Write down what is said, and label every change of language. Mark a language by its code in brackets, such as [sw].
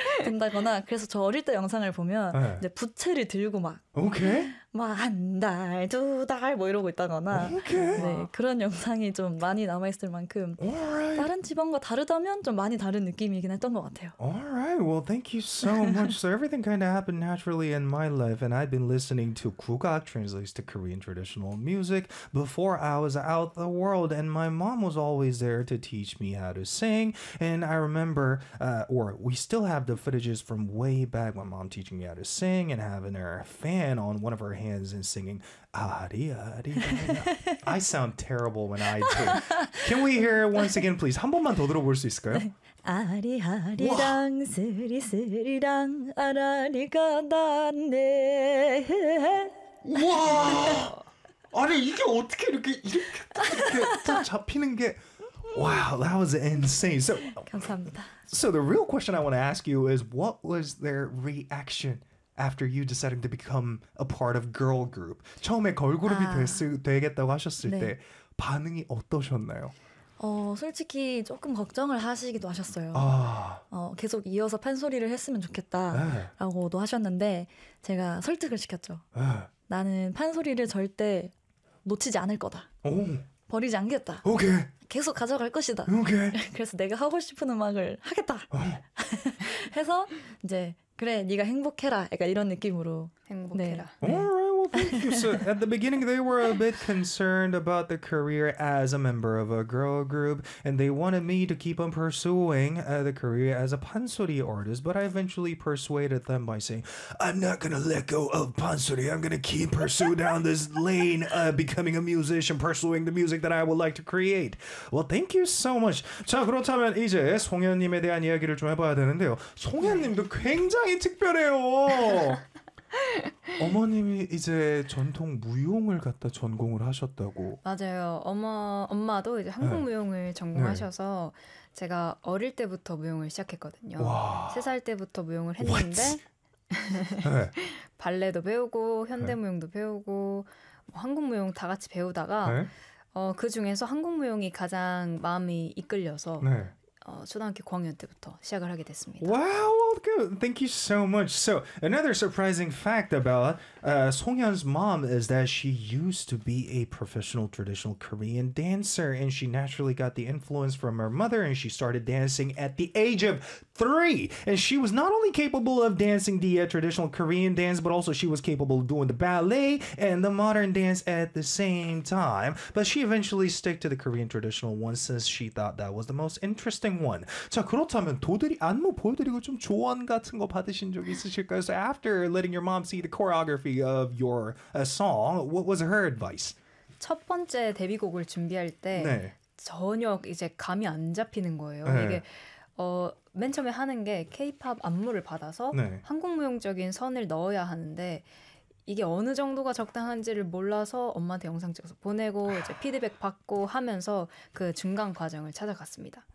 [ko] 된다거나 그래서 저 어릴 때 영상을 보면 예. 이제 부채를 들고 막 [en] 오케이. [ko] 막한 달, 두 달, 뭐 이러고 있다거나, 네, [en] 오케이. [ko] 그런 영상이 좀 많이 남아있을 만큼, [en] Alright. [ko] 다른 집안과 다르다면 좀 많이 다른 느낌이긴 했던 것 같아요. [en] Alright, well, thank you so much. So everything kind of happened naturally in my life, and I've been listening to 국악, translates to Korean traditional music, before I was out the world, and my mom was always there to teach me how to sing. And I remember, or we still have the footages from way back, my mom teaching me how to sing and having her fan on one of her hands and singing "Ari-ari-rang-a." I sound terrible when I do. Can we hear it once again, please? [ko] 한 번만 더 들어볼 수 있을까요? 와! 아리아리랑 스리스리랑 아라리가 닿네 와! 아니, 이게 어떻게 이렇게 딱 잡히는 게. [en] Wow, that was insane. [ko] 감사합니다. [en] So the real question I want to ask you is, what was their reaction after you deciding to become a part of girl group? [ko] 처음에 걸그룹이 되겠다고 하셨을 때 반응이 어떠셨나요? 솔직히 조금 걱정을 하시기도 하셨어요. 아. 계속 이어서 팬소리를 했으면 좋겠다라고도 하셨는데 제가 설득을 시켰죠. 나는 팬소리를 절대 놓치지 않을 거다. 버리지 않겠다. 계속 가져갈 것이다. 그래서 내가 하고 싶은 음악을 하겠다. 해서 이제 그래 네가 행복해라. 약간 이런 느낌으로 네. [en] Thank you. So at the beginning, they were a bit concerned about the career as a member of a girl group, and they wanted me to keep on pursuing the career as a pansori artist. But I eventually persuaded them by saying, "I'm not gonna let go of pansori. I'm gonna keep pursuing down this lane of becoming a musician, pursuing the music that I would like to create." Well, thank you so much. [ko] 자, 그렇다면 이제 송현님에 대한 이야기를 좀 해봐야 되는데요. 송현님도 굉장히 특별해요. 어머님이 이제 전통 무용을 갖다 전공을 하셨다고. 맞아요. 엄마도 이제 한국 무용을 전공하셔서 제가 어릴 때부터 무용을 시작했거든요. 세 와. 살 때부터 무용을 했는데 [en] What? [ko] 발레도 배우고 현대 무용도 배우고 뭐 한국 무용 다 같이 배우다가 그 중에서 한국 무용이 가장 마음이 이끌려서 초등학교 9학년 때부터 시작을 하게 됐습니다. 와우, [en] good. Thank you so much. So, another surprising fact about Song Hyun's mom is that she used to be a professional traditional Korean dancer, and she naturally got the influence from her mother, and she started dancing at the age of 3. And she was not only capable of dancing the traditional Korean dance, but also she was capable of doing the ballet and the modern dance at the same time. But she eventually stuck to the Korean traditional one since she thought that was the most interesting. [ko] 자, 그렇다면 도대리 안무 보여드리고 좀 조언 같은 거 받으신 적 있으실까요? [en] So after letting your mom see the choreography of your song, what was her advice? [ko] 첫 번째 데뷔곡을 준비할 때 네. 전혀 이제 감이 안 잡히는 거예요. 이게 맨 처음에 하는 게 케이팝 안무를 받아서 한국 무용적인 선을 넣어야 하는데 이게 어느 정도가 적당한지를 몰라서 엄마한테 영상 찍어서 보내고 이제 피드백 받고 하면서 그 중간 과정을 찾아갔습니다.